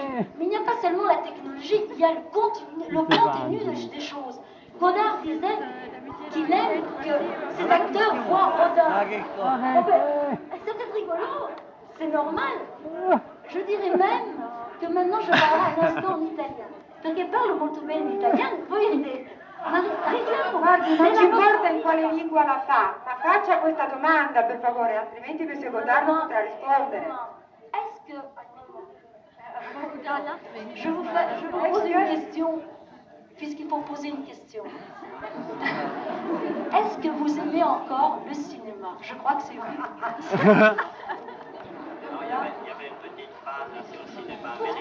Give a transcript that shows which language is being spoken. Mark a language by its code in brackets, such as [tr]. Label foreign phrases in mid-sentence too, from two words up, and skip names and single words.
[fr] Mais il n'y a pas seulement la technologie, il y a le contenu des choses. Godard disait qu'il aime que ses acteurs voient Rodin. C'est peut-être rigolo, c'est normal. Je dirais même que maintenant je parlerai un instant en italien. [it] Perché parlo molto bene l'italiano, voi ridete. Ma ridiamo, Guardi, non ci importa in quale lingua la fa, ma faccia questa domanda per favore, altrimenti questo Godard non potrà rispondere. [fr] Est-ce que... Je vous pose une question, puisqu'il faut poser une question. Est-ce que vous aimez encore le cinéma? Je crois que c'est oui. Il y avait une petite phrase sur le cinéma américain.